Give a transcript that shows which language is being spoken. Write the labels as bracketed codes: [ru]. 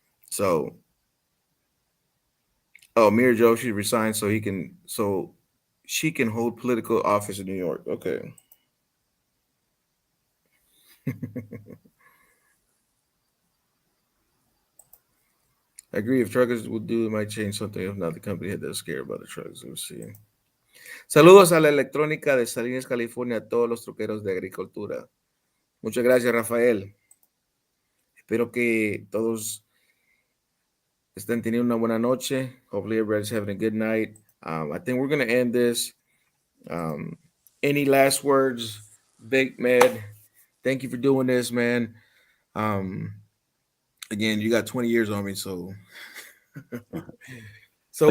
[en] So, oh, Mira Joshi resigned so she can hold political office in New York. Okay. I agree. If truckers would do it, might change something. If not, the company had that scared about the trucks. Let's see. [es] Saludos a la electrónica de Salinas, California, a todos los troqueros de agricultura. Muchas gracias, Rafael. Espero que todos estén teniendo una buena noche. [en] Hopefully, everybody's having a good night. I think we're going to end this. Um, any last words, Vic Med? Thank you for doing this, man. Um, Again, you got 20 years on me, so so